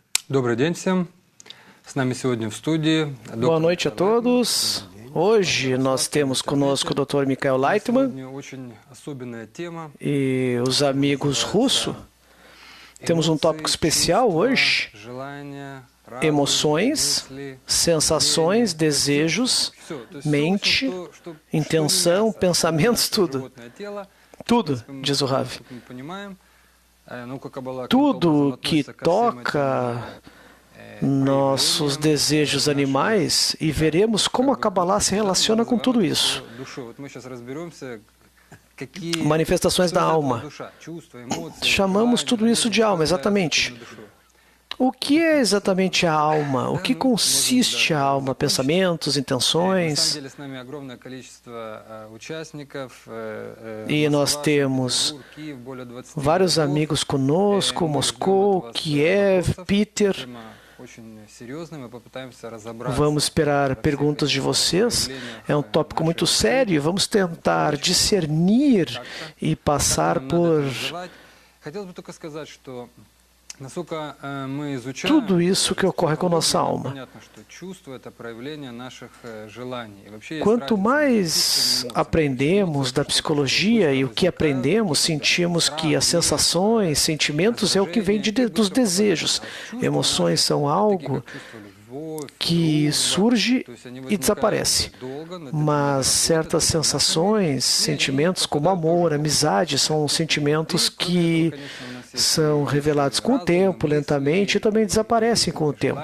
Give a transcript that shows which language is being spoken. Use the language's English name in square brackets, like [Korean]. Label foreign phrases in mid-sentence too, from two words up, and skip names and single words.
[Russian] Добрый день всем. С нами сегодня в студии [Portuguese] Boa noite a todos. Hoje nós temos conosco o Dr. Mikhail Leitman [Russian] Сегодня очень особенная тема. [Portuguese] e os amigos russos. Temos um tópico especial hoje: [Russian] Желания, разум, [Portuguese] emoções, [Russian] мысли, [Portuguese] sensações, desejos, [Russian] всё. То есть [Portuguese] mente, [Russian] всё, что [Portuguese] intenção, [Russian] мясо, [Portuguese] pensamentos, tudo. [Russian] животное тело. [Portuguese] Tudo, [Russian] Мы, [Portuguese] diz o Rav. [Russian] как мы понимаем, наука Каббала [Portuguese] Tudo [Russian] каким-то [Portuguese] que [Russian] образом относится ко всем [Portuguese] toca [Russian] этим, [Portuguese] nossos desejos animais, e veremos como a Kabbalah se relaciona com tudo isso. [Russian] душой. Вот мы сейчас разберемся, какие [Portuguese] Manifestações da [Russian] что это [Portuguese] alma. [Russian] душа, чувства, эмоции, [Portuguese] Chamamos [Russian] желания, [Portuguese] tudo isso de alma, [Russian] что является [Portuguese] exatamente. [Russian] именно душой. [Portuguese] O que é exatamente a alma? O que consiste a alma? Pensamentos, [Russian] На самом [Portuguese] intenções? [Russian] деле с нами огромное количество участников. [Portuguese] E nós [Russian] Москва, [Portuguese] temos [Russian] Санкт-Петербург, Киев, более 20 [Portuguese] vários [Russian] городов. [Portuguese] amigos conosco, [Russian] Мы ждем от [Portuguese] Moscou, [Russian] вас [Portuguese] Kiev, [Russian] вопросов. [Portuguese] Peter. [Russian] Тема очень серьезная, мы попытаемся разобраться. [Portuguese] Vamos esperar perguntas de vocês. É um tópico muito sério. Vamos tentar discernir e passar por [Russian] Хотелось бы только сказать, что насколько мы изучаем, [Portuguese] tudo isso que ocorre com nossa alma. [Russian] понятно, что чувство это проявление наших желаний. И вообще есть [Portuguese] Quanto [Russian] разница [Portuguese] mais [Russian] между чувством и эмоцией. [Portuguese] aprendemos da psicologia e o que aprendemos, sentimos que as sensações, sentimentos é o que vem dos desejos. Emoções são algo que surge e desaparece. Mas certas sensações, sentimentos como amor, amizade, são sentimentos que são revelados com o tempo, lentamente, e também desaparecem com o tempo.